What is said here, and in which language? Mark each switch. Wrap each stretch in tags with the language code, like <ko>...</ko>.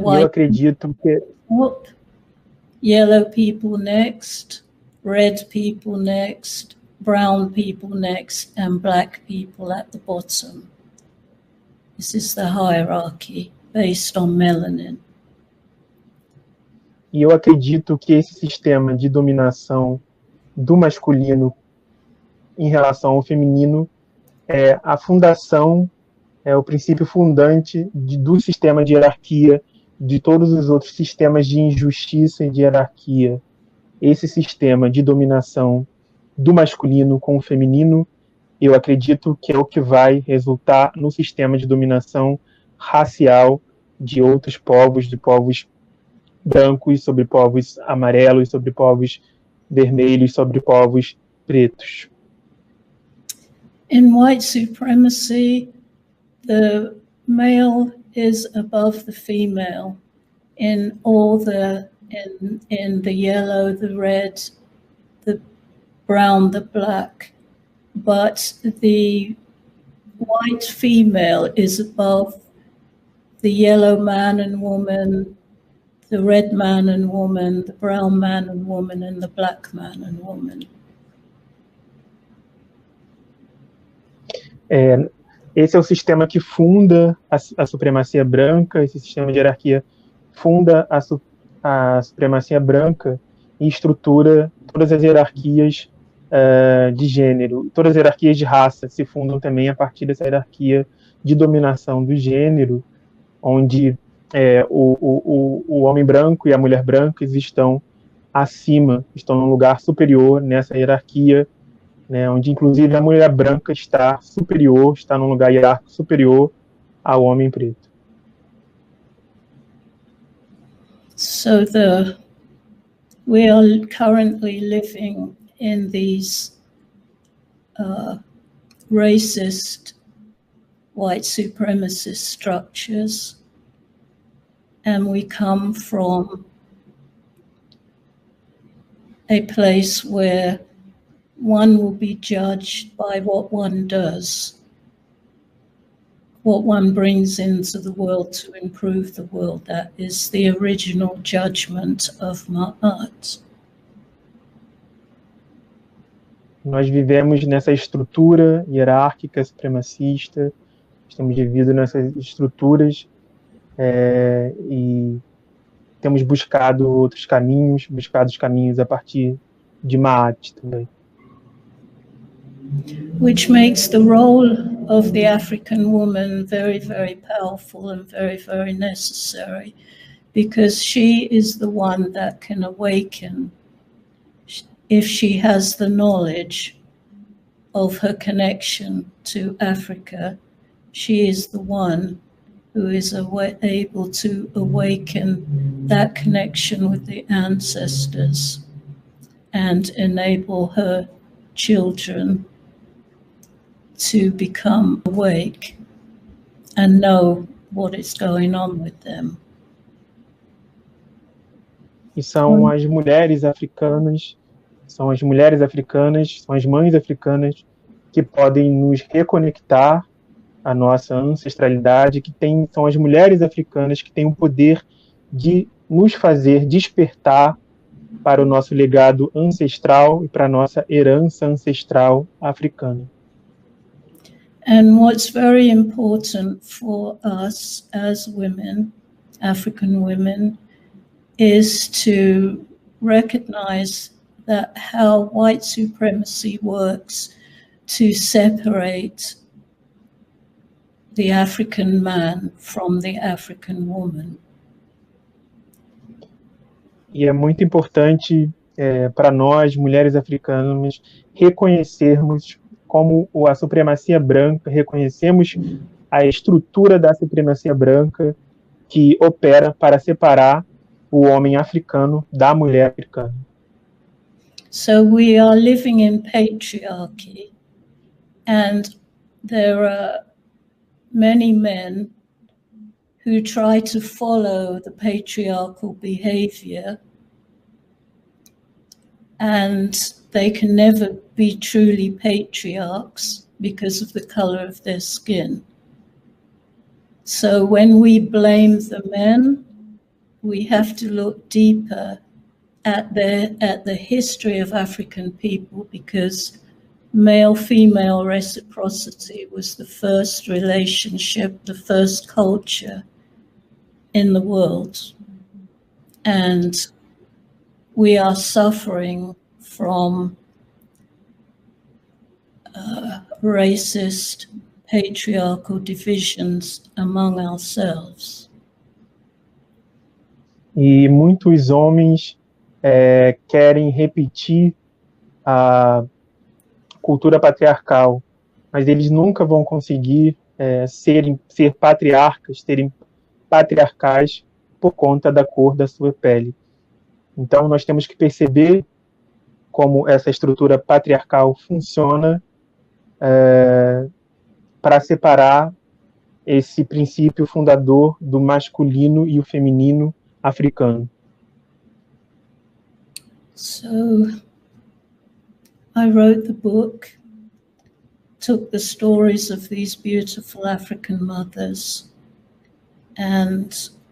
<pt>Eu acredito que</pt> <en>yellow people next, red people next, brown people next, and black people at the bottom. This is the hierarchy based on melanin.</en> <pt>E eu acredito que esse sistema de dominação do masculino em relação ao feminino é a fundação, é o princípio fundante do sistema de hierarquia, de todos os outros sistemas de injustiça e de hierarquia. Esse sistema de dominação do masculino com o feminino, eu acredito que é o que vai resultar no sistema de dominação racial de outros povos, de povos brancos sobre povos amarelos, sobre povos vermelhos, sobre povos pretos.</pt> <en>In white supremacy, the male is above the female in all in the yellow, the red, the brown, the black, but the white female is above the yellow man and woman, the red man and woman, the brown man and woman, and the black man and woman.</en> <pt>Esse é o sistema que funda a supremacia branca, esse sistema de hierarquia funda a supremacia branca e estrutura todas as hierarquias de gênero. Todas as hierarquias de raça se fundam também a partir dessa hierarquia de dominação do gênero, onde o homem branco e a mulher branca estão acima, estão num lugar superior nessa hierarquia, né, onde inclusive a mulher branca está superior, está num lugar hierárquico superior ao homem preto.</pt> <en>So we are currently living in these racist white supremacist structures, and we come from a place where one will be judged by what one does, what one brings into the world to improve the world. That is the original judgment of Ma'at.</en> <pt>Nós vivemos nessa estrutura hierárquica, supremacista, estamos vivendo nessas estruturas e temos buscado outros caminhos, buscado os caminhos a partir de Ma'at também.</pt> <en>Which makes the role of the African woman very, very powerful and very, very necessary, because she is the one that can awaken, if she has the knowledge of her connection to Africa. She is the one who is able to awaken that connection with the ancestors and enable her children to become awake and know what is going on with them.</en> <pt>E são as mulheres africanas, são as mães africanas que podem nos reconectar à nossa ancestralidade, são as mulheres africanas que têm o poder de nos fazer despertar para o nosso legado ancestral e para a nossa herança ancestral africana.</pt> <en>And what's very important for us as women, African women, is to recognize that how white supremacy works to separate the African man from the African woman.</en> <pt>E é muito importante para nós, mulheres africanas, reconhecermos como a supremacia branca, reconhecemos a estrutura da supremacia branca que opera para separar o homem africano da mulher africana.</pt> <en>So we are living in patriarchy, and there are many men who try to follow the patriarchal behavior, and they can never be truly patriarchs because of the color of their skin. So when we blame the men, we have to look deeper at the history of African people, because male-female reciprocity was the first relationship, the first culture in the world. And we are suffering from racist, patriarchal divisions among ourselves.</en> <pt>E muitos homens querem repetir a cultura patriarcal, mas eles nunca vão conseguir ser patriarcas, serem patriarcais por conta da cor da sua pele. Então, nós temos que perceber como essa estrutura patriarcal funciona para separar esse princípio fundador do masculino e o feminino africano.</pt> <en>So I wrote the book, took the stories of these beautiful African mothers, and</en>